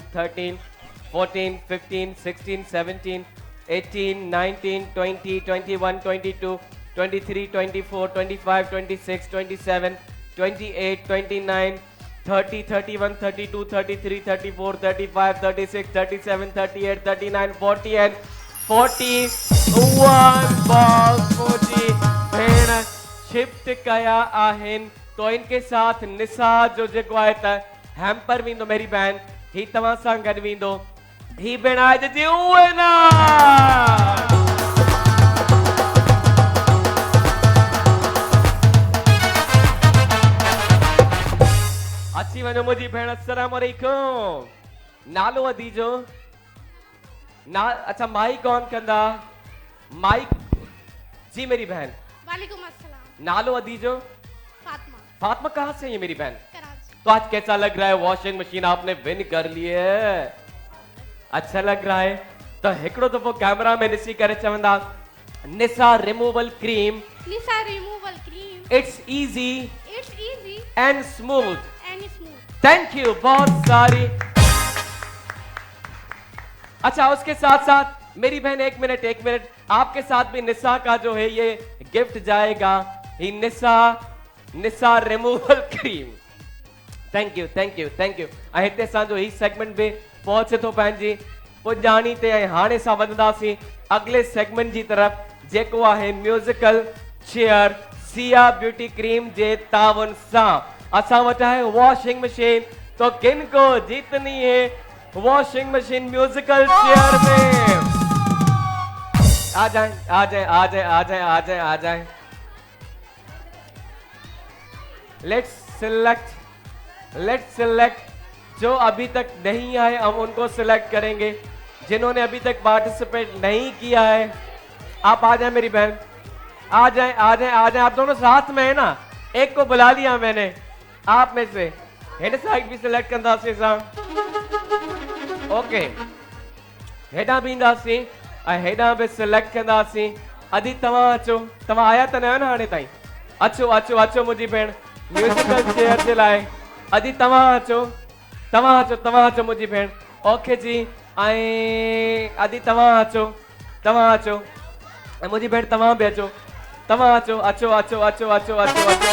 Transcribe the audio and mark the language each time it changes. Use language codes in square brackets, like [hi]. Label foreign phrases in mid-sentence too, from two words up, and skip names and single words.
[sd] 13 14 15 16 17 18 19 20 21 22 23 24 25 26 27 28 29 30 31 32 33 34 35 36 37 38 39 40 and 41 balls मुझी भेण शिफ्ट कया आहिन। [ur] تو ان کے ساتھ [sd] निसा जो जेको आहे त हैम्पर वींदो [ur] میری بہن, [sd] ही तव्हां सां गॾु वींदो। ही भेण आहे जी विनर। अची वञो मुंहिंजी भेण। [ar] السلام عليكم. [sd] नालो अदीजो ना? अच्छा [en] mic on [sd] कंदा। माइक जी [ur] میری بہن. [ar] وعليكم السلام. [sd] नालो अदीजो? फातिमा। [ur] فاطمہ کہاں سے ہے میری بہن? कराची। تو آج کیسا لگ رہا ہے? [en] washing machine [ur] آپ نے ون کر لی ہے، اچھا لگ رہا ہے. [sd] तो हिकड़ो दफो कैमरा में ॾिसी करे चवंदा निसा रिमूवल क्रीम। निसा रिमूवल क्रीम। [en] It's easy इजी and smooth. थैंक [ur] یو بہت ساری. اچھا اس کے ساتھ ساتھ میری بہن ایک منٹ آپ کے ساتھ بھی نسا کا جو ہے یہ گفٹ جائے گا. [sd] ही निसा रिमूवल क्रीम। [en] Thank you. [sd] हिते असांजो ही सेगमेंट भी पहुचे थो पंहिंजी पुॼाणी ते। हाणे सां वधंदासीं अगले सेगमेंट जी तरफ जेको आहे [en] musical chair [sd] सिया ब्यूटी क्रीम जे तावन सां। असां वटि आहे [en] washing machine. [ur] تو کن کو جیتنی ہے [en] washing machine musical chair [ur] में? آ جائے آ جائے آ جائے آ جائے آ جائے آ جائے. [en] let's select [ur] جو ابھی تک نہیں آئے ہم ان کو سلیکٹ کریں گے، جنہوں نے ابھی تک پارٹیسپیٹ نہیں کیا ہے آپ آ جائے میری بہن، آ جائے آ جائے آ جائے. آپ دونوں ساتھ میں ہے نا، ایک کو بلا لیا میں نے آپ میں سے, [en] head side [ur] بھی سلیکٹ کرنا [sd] सी सां, ओके हेडा भी इंदासी हेडा भी सिलेक्ट कंदासीं। अदी तव्हां अचो, तव्हां आया त न आहियो न हाणे ताईं, अचो अचो अचो मुंहिंजी भेण [en] musical chair [sd] जे लाइ। अदी तव्हां अचो मुंहिंजी भेण, ओके जी। ऐं अदी तव्हां अचो ऐं मुंहिंजी भेण तव्हां बि अचो, तव्हां अचो अचो अचो अचो अचो अचो अचो।